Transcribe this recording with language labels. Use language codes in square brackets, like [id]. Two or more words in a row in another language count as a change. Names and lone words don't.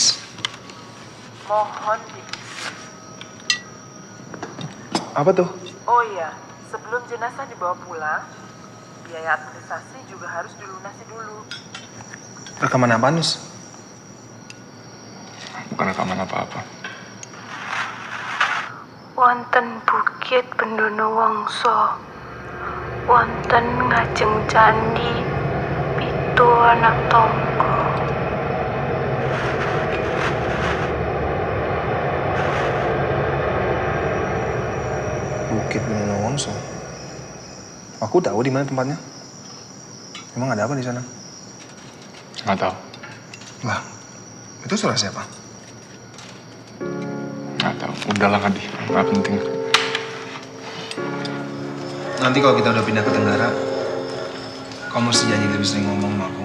[id] Mohon di... Apa tuh? Oh iya, sebelum jenazah dibawa pulang, biaya administrasi juga harus dilunasi dulu. Rekaman apa, Nus? Bukan rekaman apa-apa. [jv] Wonten Bukit Pendono Wangsa, wonten ngajeng candi pitu anak tangga. [id] Bukit Pendono Wangsa. Aku tahu di mana tempatnya. Emang ada apa di sana? Nggak tahu. Lah, itu suara siapa? Nggak tahu. Udahlah Ngadi, nggak penting. Nanti kalau kita udah pindah ke Tenggara, kamu mesti janji lebih sering ngomong sama aku.